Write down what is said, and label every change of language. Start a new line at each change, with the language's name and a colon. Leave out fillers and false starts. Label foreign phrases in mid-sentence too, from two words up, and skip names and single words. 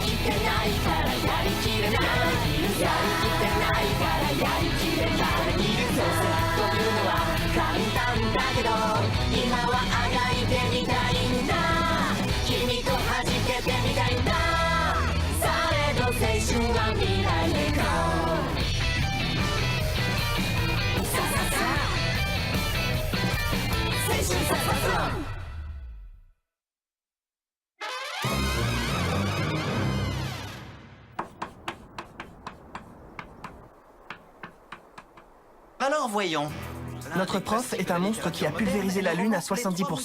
Japanese: ってないからやりきれないやりきってないからやりきれないそうさというのは簡単だけど今はあがいてみたいんだ君と弾けてみたいんだ青春は未来へゴーさささ青春さささ
French: Alors voyons. Notre prof est un monstre qui a pulvérisé la Lune à 70%.